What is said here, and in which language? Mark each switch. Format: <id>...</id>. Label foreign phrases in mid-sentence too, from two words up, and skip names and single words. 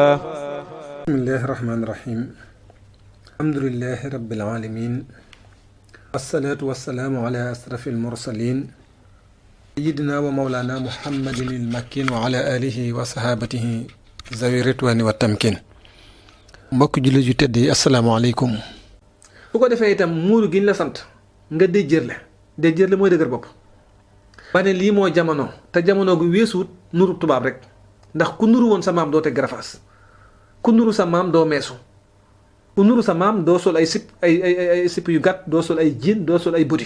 <ar>بسم الله الرحمن الرحيم. الحمد لله رب العالمين، والصلاة والسلام على أشرف المرسلين سيدنا ومولانا محمد المكين وعلى آله وصحابته ذوي الرضوان والتمكين.</ar> <wo>mbokk jullit yu tedd yi asalaamaaleykum. bu ko defee itam muuru gi ñu la sant nga déjjërle mooy dëgër bopp. ba ne lii moo jamono te jamono gu weesuut nuru tubaab rek, ndax ku nuru woon sa maam doo teg garafaas, ku nuru sa maam doo meesu, ku nuru sa maam doo sol ay sip yu gàtt, doo sol ay jiin, doo sol ay budi.</wo>